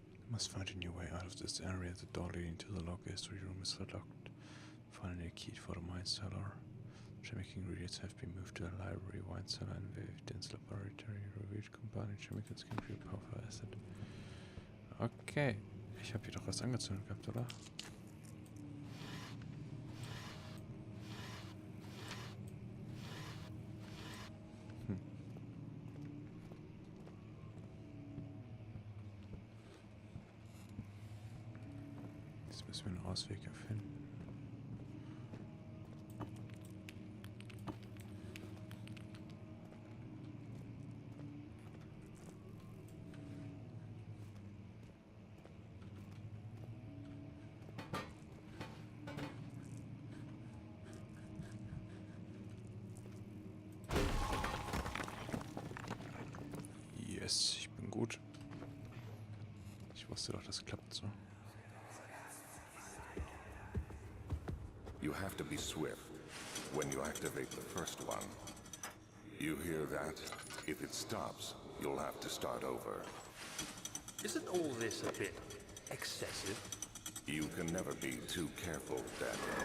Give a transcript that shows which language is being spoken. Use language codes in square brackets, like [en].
[en] Must find a new way out of this area. The door leading to the local history room is locked. Finding a key for the mine cellar. Chemical ingredients have been moved to the library. Wine cellar and evidence laboratory. Revealed combining chemicals can create powerful acid. Okay. [de] Ich habe hier doch was angezündet gehabt, oder? Jetzt müssen wir einen Ausweg erfinden. Yes, ich bin gut. Ich wusste doch, das klappt so. [en] You have to be swift when you activate the first one. You hear that? If it stops, you'll have to start over. Isn't all this a bit excessive? You can never be too careful, Daniel.